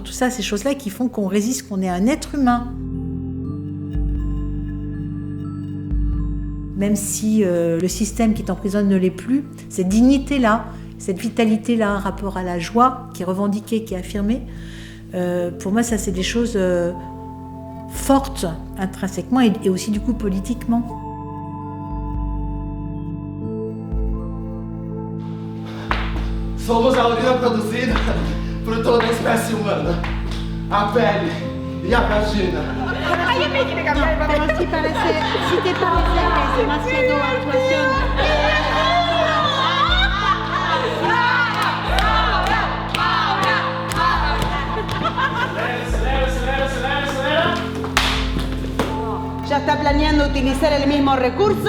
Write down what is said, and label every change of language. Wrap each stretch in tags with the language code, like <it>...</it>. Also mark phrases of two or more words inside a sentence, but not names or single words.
<fr>Tout ça, ces choses-là qui font qu'on résiste, qu'on est un être humain. Même si le système qui t'emprisonne ne l'est plus, cette dignité-là, cette vitalité-là, un rapport à la joie qui est revendiquée, qui est affirmée, pour moi, ça, c'est des choses fortes intrinsèquement et aussi du coup politiquement.</fr> <pt>Somos a urina produzida por toda a espécie humana. A pele e a vagina.</pt> <es>Pero si te parece que es demasiado actuación. ¿Ya está planeando utilizar el mismo recurso?</es>